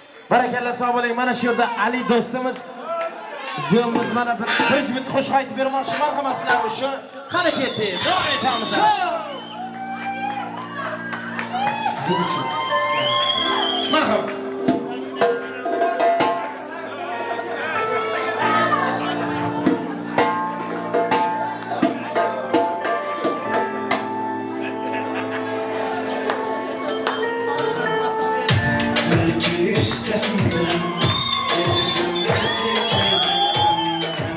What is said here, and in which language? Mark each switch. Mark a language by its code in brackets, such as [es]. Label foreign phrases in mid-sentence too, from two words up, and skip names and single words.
[uz] Barakallah, sağ oling. Mana shu yerda Ali do'stimiz Ziyomuz mana bir hizmet hoş aytib bermoqchi. Marhamat sizlar uchun. Qani keting. Davom etamiz. Marhamat. [tr] Belki üstesinden Evrim geçtikçe zamandan